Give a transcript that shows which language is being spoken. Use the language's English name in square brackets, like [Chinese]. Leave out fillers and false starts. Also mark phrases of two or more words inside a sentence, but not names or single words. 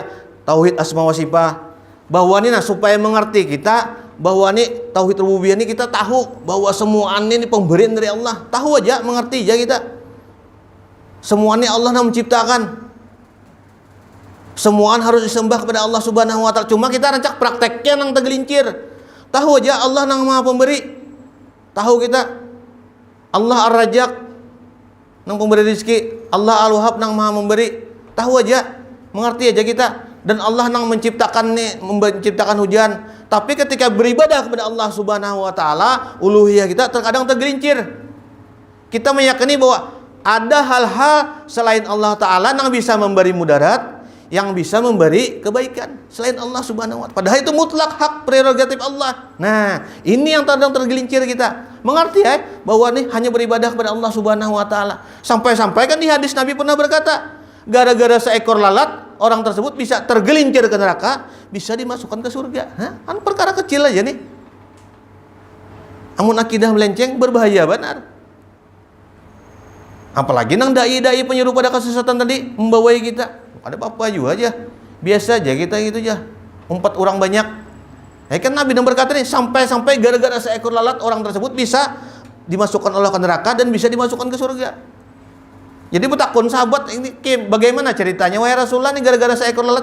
[Indonesian] Tauhid asma wa sifat. Bahwa ini supaya mengerti kita bahwa nih tauhid rububiyah ini kita tahu bahwa semuanya ini pemberian dari Allah. Tahu aja, mengerti aja kita. Semuanya Allah yang menciptakan. Semuaan harus disembah kepada Allah [Arabic] Subhanahu wa taala. [Banjar] Cuma kita rancak prakteknya nang tergelincir. Tahu aja Allah nang Maha Pemberi. Tahu kita Allah Ar-Razzaq nang pemberi rezeki, Allah Al-Wahhab nang Maha Memberi. Tahu aja, mengerti aja kita. Dan Allah nang menciptakan hujan. [Indonesian] Tapi ketika beribadah kepada Allah [Arabic] Subhanahu wa taala, [Indonesian] uluhiyah kita terkadang tergelincir. Kita meyakini bahwa ada hal-hal selain Allah taala yang bisa memberi mudarat, yang bisa memberi kebaikan selain Allah [Arabic] Subhanahu wa taala. [Indonesian] Padahal itu mutlak hak prerogatif Allah. Nah, ini yang terkadang tergelincir kita. Mengerti bahwa nih hanya beribadah kepada Allah [Arabic] Subhanahu wa taala. [Indonesian] Sampai-sampai kan di hadis Nabi pernah berkata, gara-gara seekor lalat orang tersebut bisa tergelincir ke neraka, bisa dimasukkan ke surga. [Banjar] Kan perkara kecil aja nih. Amun akidah melenceng berbahaya benar. Apalagi nang dai-dai penyuruh pada kesesatan tadi membawai kita. Ada apa-apa juga aja. Biasa aja kita gitu aja. 4 orang banyak. [Indonesian] Kan Nabi yang berkata nih, sampai-sampai gara-gara seekor lalat orang tersebut bisa dimasukkan oleh ke neraka dan bisa dimasukkan ke surga. Jadi bertakun sahabat ini bagaimana ceritanya wahai Rasulullah nih gara-gara seekor lalat.